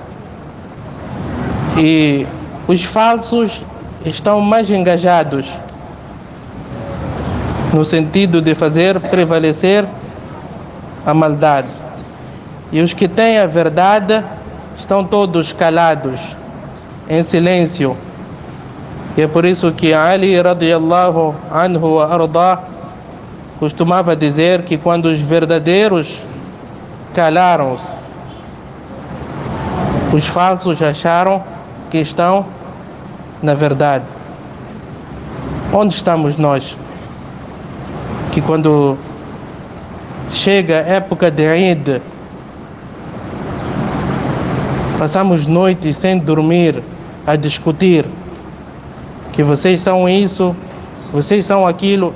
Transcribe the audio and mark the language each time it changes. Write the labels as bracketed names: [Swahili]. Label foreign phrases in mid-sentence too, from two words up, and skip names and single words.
[Portuguese] E os falsos estão mais engajados no sentido de fazer prevalecer a maldade. E os que têm a verdade estão todos calados, em silêncio. E é por isso que Ali [Arabic] رضي الله عنه وأرضاه [Portuguese] costumava dizer que quando os verdadeiros calaram-se, os falsos acharam que estão na verdade. Onde estamos nós? Que quando chega a época de Eid, passamos noites sem dormir a discutir que vocês são isso, vocês são aquilo.